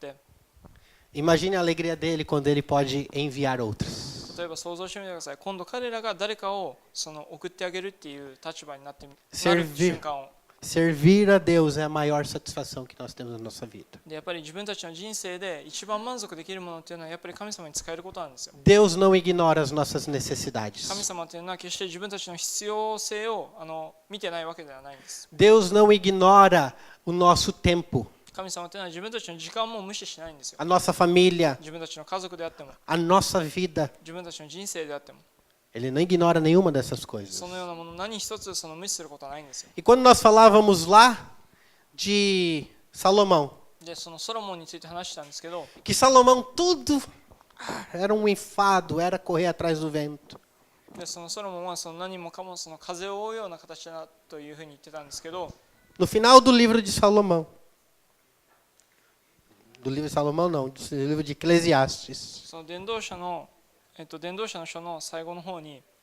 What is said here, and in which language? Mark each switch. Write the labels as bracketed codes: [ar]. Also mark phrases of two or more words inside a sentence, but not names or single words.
[pt] Imagine a alegria dele quando ele pode enviar outros. [ja] 例えば想像してみてください今度彼らが誰かをその送ってあげるっていう立場になる瞬間を [pt] Servir a Deus é a maior satisfação que nós temos na nossa vida. [ja] でやっぱり自分たちの人生で一番満足できるものっていうのはやっぱり神様に使えることなんですよ [pt] Deus não ignora as nossas necessidades. [ja] 神様っていうのは決して自分たちの必要性を見てないわけではないんです [pt] Deus não ignora o nosso tempo, [ja] 神様っていうのは自分たちの時間も無視しないんですよ [pt] a nossa família, [ja] 自分たちの家族であっても [pt] a nossa vida. [ja] 自分たちの人生であっても [pt] Ele não ignora nenhuma dessas coisas. [ja] そのようなもの何一つその無視することはないんですよ [pt] E quando nós falávamos lá de Salomão, [ja] でそのソロモンについて話したんですけど [pt] que Salomão tudo era um enfado, era correr atrás do vento. [ja] でそのソロモンはその何もかもその風を追うような形だというふうに言ってたんですけど [pt] No final do livro de Salomão, do livro de Salomão não, do livro de Eclesiastes, [ja] その伝道者の書の最後の方に